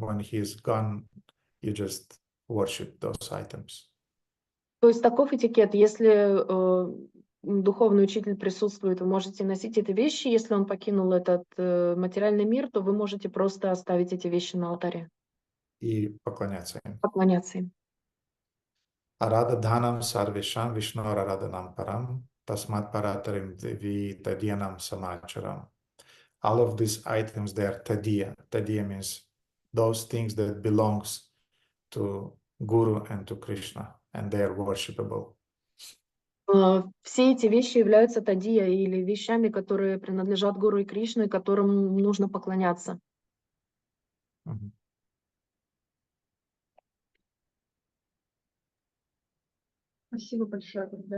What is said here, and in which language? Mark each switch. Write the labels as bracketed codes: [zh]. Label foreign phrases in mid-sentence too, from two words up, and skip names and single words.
[en] When he is gone, you just worship those items. [ru] То есть таков этикет. Если духовный учитель присутствует, вы можете носить эти вещи. Если он покинул этот материальный мир, то вы можете просто оставить эти вещи на алтаре. И поклоняться им. Поклоняться им. [sa] आराधनानां सर्वेषां विष्णु आराधनं परं तस्मात् परतरं देवि तदीयानां समर्चनम्. [en] All of these items, they are tadiya. Tadiya means those things that belongs to Guru and to Krishna, and they are worshipable. [ru] Все эти вещи являются тадия или вещами, которые принадлежат Гуру и Кришне, которым нужно поклоняться. Спасибо большое, Гурдев.